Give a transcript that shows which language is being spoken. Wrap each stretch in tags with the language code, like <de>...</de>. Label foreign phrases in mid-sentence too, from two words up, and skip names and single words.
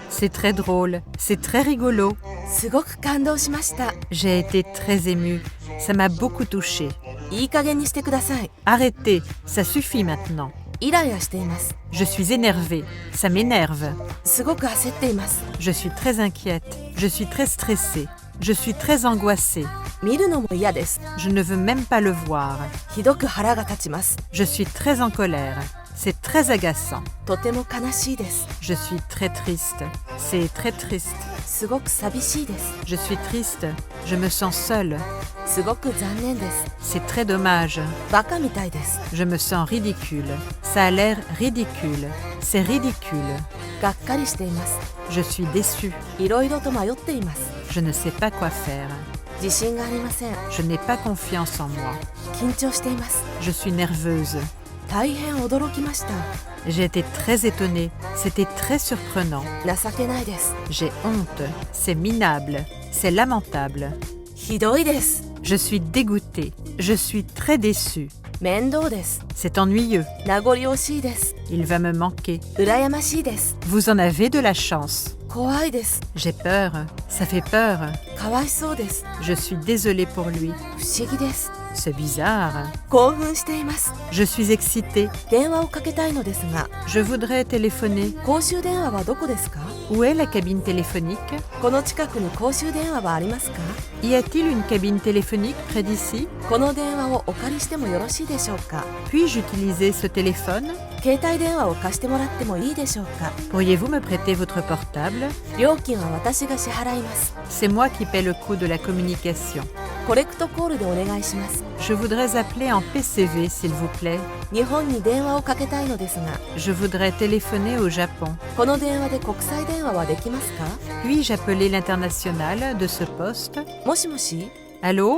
<fr>C'est très drôle. C'est très rigolo.</fr> <ja>すごく感動しました。</ja> <fr>J'ai été très émue. Ça m'a beaucoup touchée.</fr> <ja>いい加減にしてください。</ja> <fr>Arrêtez. Ça suffit maintenant.</fr> <ja>イライラしています。</ja> <fr>Je suis énervée. Ça m'énerve.</fr> <ja>すごく焦っています。</ja> <fr>Je suis très inquiète. Je suis très stressée. Je suis très angoissée.</fr> <ja>見るのも嫌です。</ja> <fr>Je ne veux même pas le voir.</fr> <ja>ひどく腹が立ちます。</ja> <fr>Je suis très en colère. C'est très agaçant.</fr> <ja>とても悲しいです。</ja> <fr>Je suis très triste. C'est très triste.</fr> <ja>すごく寂しいです。</ja> <fr>Je suis triste. Je me sens seule.</fr> <ja>すごく残念です。</ja> <fr>C'est très dommage.</fr> <ja>バカみたいです。</ja> <fr>Je me sens ridicule. Ça a l'air ridicule. C'est ridicule.</fr> <ja>がっかりしています。</ja> <fr>Je suis déçue.</fr> <ja>いろいろと迷っています。</ja> <fr>Je ne sais pas quoi faire.</fr> <ja>自信がありません。</ja> <fr>Je n'ai pas confiance en moi.</fr> <ja>緊張しています。</ja> <fr>Je suis nerveuse.</fr> <ja>大変驚きました。</ja> <fr>J'ai été très étonnée. C'était très surprenant.</fr> <ja>情けないです。</ja> <fr>J'ai honte. C'est minable. C'est lamentable.</fr> <ja>ひどいです。</ja> <fr>Je suis dégoûtée. Je suis très déçue.</fr> <ja>面倒です。</ja> <fr>C'est ennuyeux.</fr> <ja>名残惜しいです。</ja> <fr>Il va me manquer.</fr> <ja>羨ましいです。</ja> <fr>Vous en avez de la chance.</fr> <ja>怖いです。</ja> <fr>J'ai peur. Ça fait peur.</fr> <ja>かわいそうです。</ja> <fr>Je suis désolée pour lui.</fr> <ja>不思議です。</ja> <fr>C'est bizarre.</fr> <ja>興奮しています。</ja> <fr>Je suis excitée.</fr> <ja>電話をかけたいのですが、</ja> <fr>Je voudrais téléphoner.</fr> <ja>公衆電話はどこですか？</ja> <fr>Où est la cabine téléphonique?</fr> <ja>この近くに公衆電話はありますか？</ja> <fr>Y a-t-il une cabine téléphonique près d'ici?</fr> <ja>この電話をお借りしてもよろしいでしょうか？</ja> <fr>Puis-je utiliser ce téléphone?</fr> <ja>携帯電話を貸してもらってもいいでしょうか？</ja> <fr>Pourriez-vous me prêter votre portable?</fr> <ja>料金は私が支払います。</ja> <fr>C'est moi qui paie le coût de la communication.</fr> <ja>コレクトコールでお願いします。</ja> <fr>Je voudrais appeler en PCV, s'il vous plaît.</fr> <ja>日本に電話をかけたいのですが、</ja> <fr>Je voudrais téléphoner au Japon.</fr> <ja>この電話で国際電話はできますか？</ja> <fr>Puis-je appeler l'international de ce poste?</fr> <ja>もしもし、</ja> <fr>Allô?</fr>